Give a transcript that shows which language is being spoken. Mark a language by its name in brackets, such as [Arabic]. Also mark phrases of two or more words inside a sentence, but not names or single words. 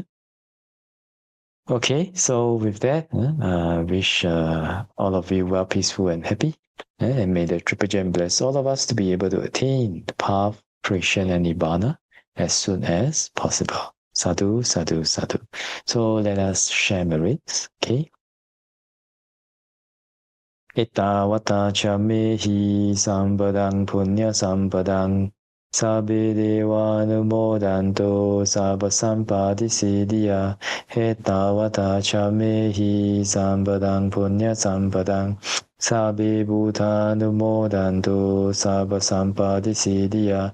[English] Okay, so with that, wish all of you well, peaceful and happy, and may the Triple Gem bless all of us to be able to attain the path, fruition, and nibbana as soon as possible. [Pali] Sadhu, sadhu, sadhu. [English] So let us share merits. Okay. [Pali] Ettavata cha mehi sampadang punya sampadang sabbe deva numodanto sabba sampadi siddhya. Ettavata cha mehi sampadang punya sampadang sabbe bhuta numodanto sabba sampadi siddhya.